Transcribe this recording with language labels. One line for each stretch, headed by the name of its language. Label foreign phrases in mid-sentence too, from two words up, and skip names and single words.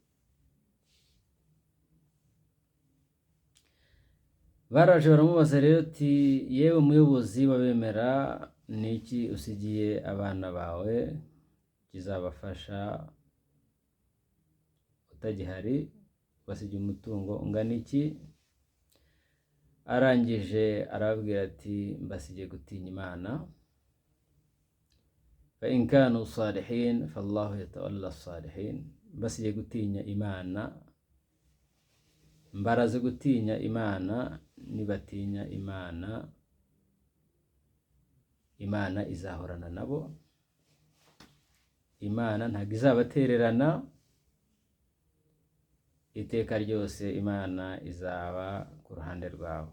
Kinyarwanda: Baraje baramubaza rero ati yewe muyobozi wabemera, ni iki usigiye abana bawe kizabafasha utagihari? Basigiye umutungo ungana iki? Arangije arababwira ati mbasigiye gutinya Imana,
Arabic: فإن كانوا صالحين فالله يتولى الصالحين.
Kinyarwanda: Mbasigiye gutinya Imana, mbaraze gutinya Imana. Nibatinya Imana, Imana izahorana nabo, Imana ntabwo izabatererana, iteka ryose Imana izaba ku ruhande rwabo.